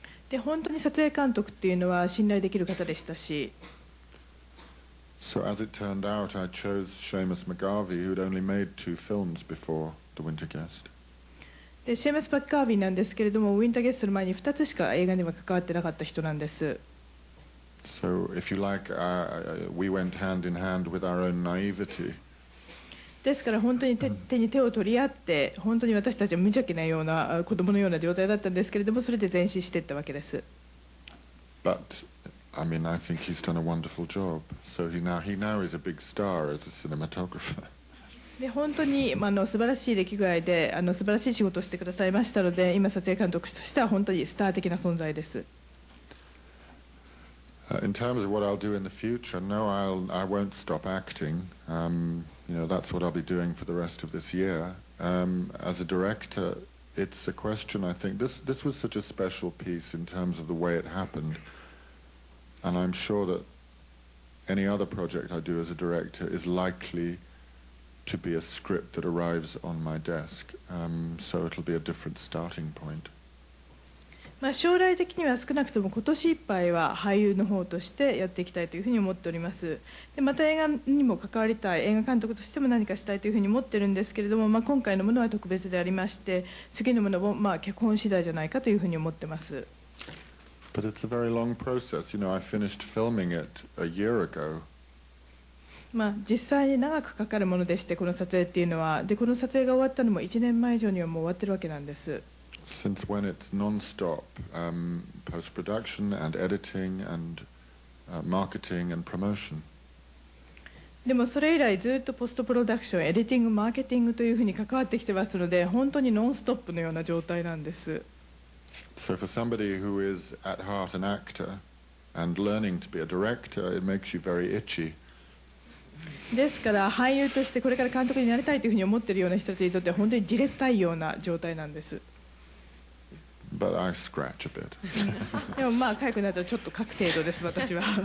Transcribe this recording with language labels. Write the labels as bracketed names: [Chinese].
[Japanese] で本当に撮影監督っていうのは信頼できる方でしたし。 [English] So as it turned out, I chose Seamus McGarvey, who had only made 2 films before The Winter Guest. [Japanese] でシェームス・パッカービーなんですけれども、ウィンターゲストの前に2つしか映画には関わってなかった人なんです。 [English] So, if you like, we went hand in hand with our own naivety. [Japanese] ですから本当に手に手を取り合って、本当に私たちは無邪気なような子供のような状態だったんですけれども、それで前進していったわけです。 [English] But I mean, I think he's done a wonderful job. So he now is a big star as a cinematographer. [Japanese] で本当に素晴らしい出来具合で素晴らしい仕事をしてくださいましたので、今撮影監督としては本当にスター的な存在です。 [English] In terms of what I'll do in the future, no, I won't stop acting. That's what I'll be doing for the rest of this year. As a director, it's a question. I think this was such a special piece in terms of the way it happened, and I'm sure that any other project I do as a director is likely to be a script that arrives on my desk, so it'll be a different starting point. [Japanese] 将来的には少なくとも今年いっぱいは俳優の方としてやっていきたいというふうに思っております。でまた映画にも関わりたい、映画監督としても何かしたいというふうに思ってるんですけれども、今回のものは特別でありまして、次のものも脚本次第じゃないかというふうに思ってます。 [English] But it's a very long process. I finished filming it a year ago. [Japanese] 実際に長くかかるものでして、この撮影っていうのは。でこの撮影が終わったのも1年前以上にはもう終わってるわけなんです。 [English] Since when it's non-stop post-production and editing and marketing and promotion. [Japanese] でもそれ以来ずっとポストプロダクション、エディティング、マーケティングというふうに関わってきてますので、本当にノンストップのような状態なんです。 [English] So for somebody who is at heart an actor and learning to be a director, it makes you very itchy. [Japanese] ですから俳優としてこれから監督になりたいというふうに思っているような人たちにとっては本当にじれったいような状態なんです。 [English] But I scratch a bit. [Japanese] でも痒くなったらちょっと書く程度です、私は。